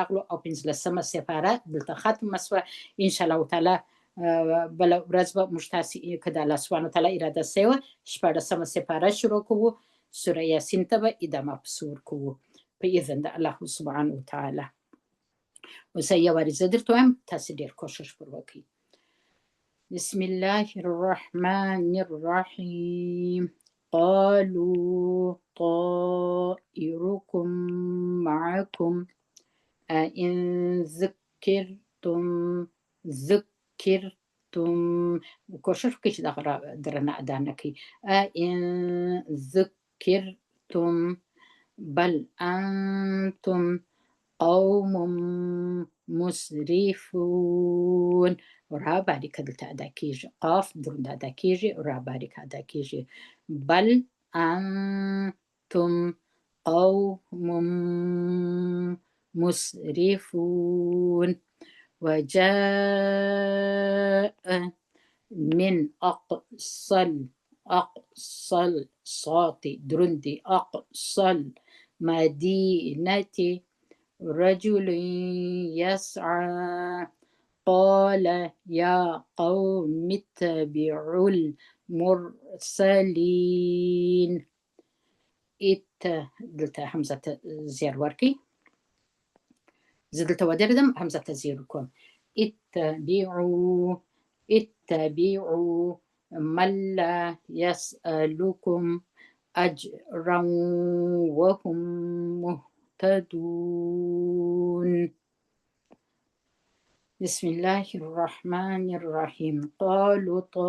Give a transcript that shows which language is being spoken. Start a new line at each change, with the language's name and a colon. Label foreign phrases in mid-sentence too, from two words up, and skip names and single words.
Pashto: راغلو او پنځلسمه سپاره دلته ختمه شوه
Arabic: انشاءالله تعالی
Pashto: بله ورځ به موږ تاسې که د
Arabic: الله سبحانه وتعالی
Pashto: اراده سوې وه شپاړسمه سپاره شروع کوو سوره یاسین ته به ادامه پسې ورکوو په اذن د
Arabic: الله سبحانه وتعالی
Pashto: اوس یو وارې زه درته وایم تاسې ډېر کوشش پر وکړئ
Arabic: بسم الله الرحمن الرحيم قالوا طائركم معكم أئن ذكرتم
Pashto: کوشش وکړئ چې دغه درنه ادا نه کوي
Arabic: أئن ذکرتم بل أنتم قوم مسرفون
Pashto: را باریکه دلته ادا کیږي قاف دروند ادا کیږي را باریکه ادا کیږي بل
Arabic: انتم قوم مسرفون وجاء من اقصى
Pashto: صوت دروندي
Arabic: اقصى المدينه رجل يسعى قال يا قوم اتبعوا المرسلين
Pashto: دلته همزه زیر ورکی زه دلته ودرېدم همزه زیر کوم
Arabic: اتبعوا من لا يسألكم أجرا وهم مهتدون بسم الله الرحمن الرحيم قالوا